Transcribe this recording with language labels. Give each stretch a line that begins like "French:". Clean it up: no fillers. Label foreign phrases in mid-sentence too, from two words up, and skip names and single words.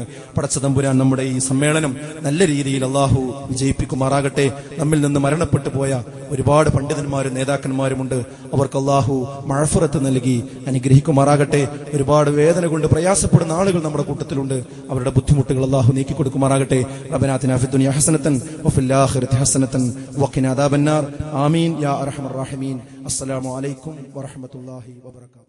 Malayalam: പടച്ച തമ്പുരാൻ നമ്മുടെ ഈ സമ്മേളനം നല്ല രീതിയിൽ അള്ളാഹു വിജയിപ്പിക്കുമാറാകട്ടെ. നമ്മിൽ നിന്ന് മരണപ്പെട്ടു പോയ ഒരുപാട് പണ്ഡിതന്മാരും നേതാക്കന്മാരുമുണ്ട്. അവർക്ക് അള്ളാഹു മഅഫറത്ത് നൽകി അനുഗ്രഹിക്കുമാറാകട്ടെ. ഒരുപാട് വേദന കൊണ്ട് പ്രയാസപ്പെടുന്ന ആളുകൾ നമ്മുടെ കൂട്ടത്തിലുണ്ട്. അവരുടെ ബുദ്ധിമുട്ടുകൾ അള്ളാഹു നീക്കി കൊടുക്കുമാറാകട്ടെ.
Arabic: ربنا في الدنيا حسنة وفي الآخرة حسنة وقنا عذاب النار آمين يا أرحم الراحمين. السلام عليكم ورحمة الله وبركاته.